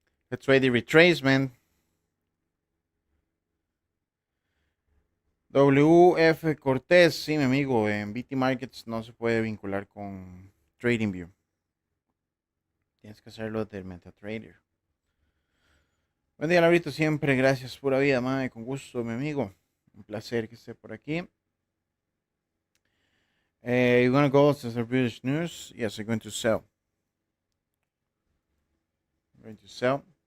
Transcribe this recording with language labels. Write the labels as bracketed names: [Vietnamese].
[English] Let's trade the retracement. [Spanish] WF Cortés, sí, mi amigo, en BT Markets no se puede vincular con TradingView. Tienes que hacerlo del MetaTrader. Buen día, Laurito, siempre. Gracias, pura vida, madre. Con gusto, mi amigo. Un placer que esté por aquí. [English] You're going to go to the British news? Yes, I'm going to sell. I'm going to sell.